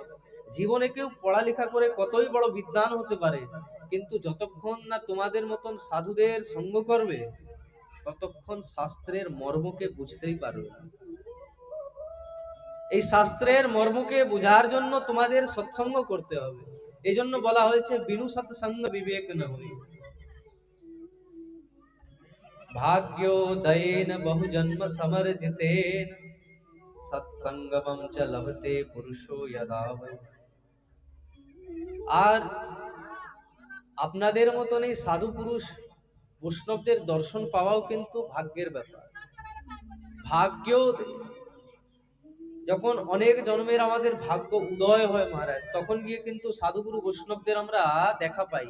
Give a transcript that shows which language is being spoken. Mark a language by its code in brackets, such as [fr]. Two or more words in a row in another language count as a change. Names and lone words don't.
[bn] জীবনে কেউ পড়ালেখা করে কতই বড় বিদ্বান হতে পারে, কিন্তু যতক্ষণ না তোমাদের মতন সাধুদের সঙ্গ করবে, ততক্ষণ শাস্ত্রের মর্মকে বুঝতেই পারবে না। এই শাস্ত্রের মর্মকে বুঝার জন্য তোমাদের সৎসঙ্গ করতে হবে। এই জন্য বলা হয়েছে, [awa] बिनु सतसंग बिबेक न होई। [sa] भाग्योदयेन बहुजन्म समर्जितेन सत्संगमं च लभते पुरुषो यदा वै। [bn] আর আপনাদের মতন এই সাধু পুরুষ বৈষ্ণবদের দর্শন পাওয়াও কিন্তু ভাগ্যের ব্যাপার। ভাগ্য, যখন অনেক জন্মের আমাদের ভাগ্য উদয় হয় মহারাজ, তখন গিয়ে কিন্তু সাধুগুরু বৈষ্ণবদের আমরা দেখা পাই।